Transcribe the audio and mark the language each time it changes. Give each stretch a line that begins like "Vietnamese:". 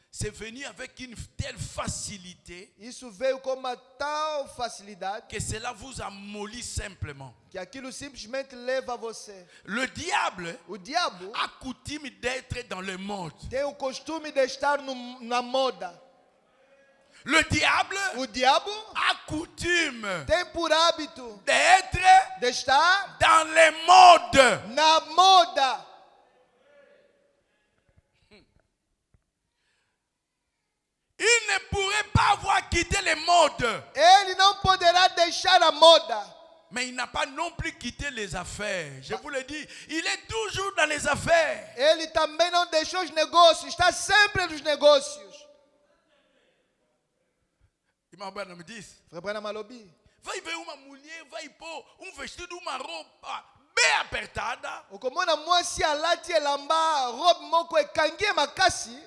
French: C'est venu avec une telle facilité
Portuguese: Isso veio com uma tal facilidade
French: que cela vous amollit simplement.
Portuguese: que aquilo simplesmente leva você.
French: Le diable
Portuguese: O diabo
French: a coutume d'être dans le monde.
Portuguese: tem o costume de estar na moda.
French: Le diable
Portuguese: O diabo
French: a coutume
Portuguese: tem por hábito
French: d'être
Portuguese: de estar
French: dans le monde.
Portuguese: na moda.
French: Il ne pourrait pas avoir quitté le monde.
Portuguese: Ele não poderá deixar a moda.
French: Mais il n'a pas non plus quitté les affaires. Je vous le dis, il est toujours dans les affaires.
Portuguese: Ele também não deixou os negócios, está sempre nos negócios. Irmão Branham me disse,
Lingala: Frère Branham alobi.
Portuguese: vai ver uma mulher, vai pôr vestido, uma roupa bem apertada,
Lingala: Okomona mwasi alati elamba robe moko ekangi makasi